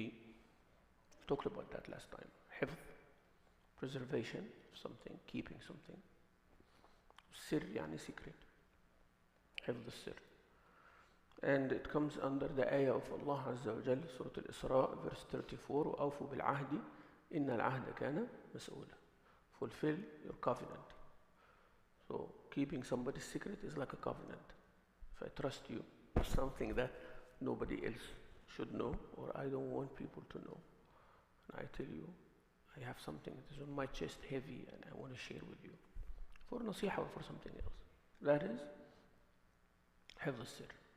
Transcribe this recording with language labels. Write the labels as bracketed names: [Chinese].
[English] We talked about that last time. حفظ, preservation of something, keeping something. [Arabic] السر يعني secret, حفظ السر. [English] And it comes under the ayah of Allah Azza wa Jal, Surah Al-Isra, verse 34, [Arabic] وأوفوا بالعهد إن العهد كان مسؤولا. [English] Fulfill your covenant. So keeping somebody's secret is like a covenant. If I trust you with something that nobody else should know, or I don't want people to know, and I tell you I have something that is on my chest heavy and I want to share with you for nasiha or for something else, that is [Arabic] حفظ السر.